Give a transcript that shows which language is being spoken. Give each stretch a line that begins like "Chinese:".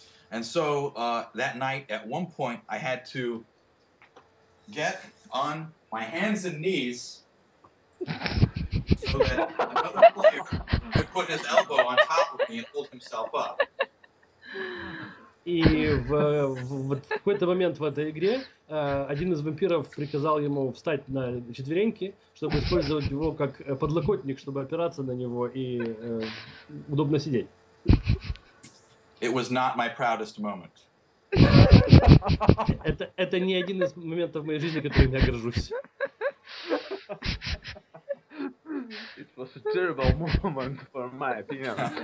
English: And so that night, at one point, I had to get on my hands and knees so that another player could put his elbow on top of me and hold himself up.
Russian: И в какой-то момент в этой игре один из вампиров приказал ему встать на четвереньки, чтобы использовать его как подлокотник, чтобы опираться на него и удобно сидеть.
English: It was not my proudest moment.
Russian: Это не один из моментов в моей жизни, которым я горжусь.
English: It was a terrible moment, for my opinion.